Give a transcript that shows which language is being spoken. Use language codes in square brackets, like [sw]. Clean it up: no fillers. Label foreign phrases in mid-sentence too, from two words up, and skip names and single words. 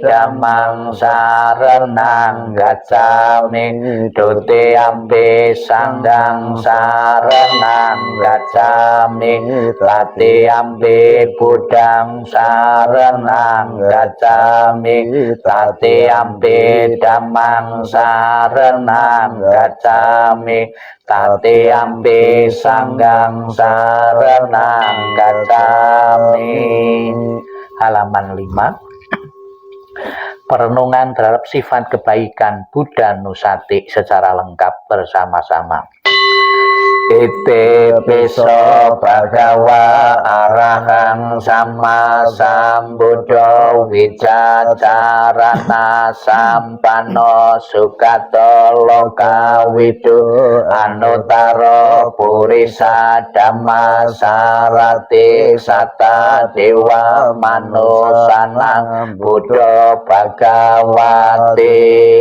[pi] Dhammang saranang gacchami, Dutiyampi Sanghang saranang gacchami, Tatiyampi Buddhang saranang gacchami, Tatiyampi Dhammang saranang gacchami, Tatiyampi Sanghang saranang gacchami. [id] Halaman 5. Perenungan terhadap sifat kebaikan Buddha Nusati secara lengkap bersama-sama. [pi] Ite piso bhagawa arahang sama sambuddho wicacarana sampano sukato lokawidu anutaro purisa dhamma sarati sata dewa manusanang buddho bhagawati.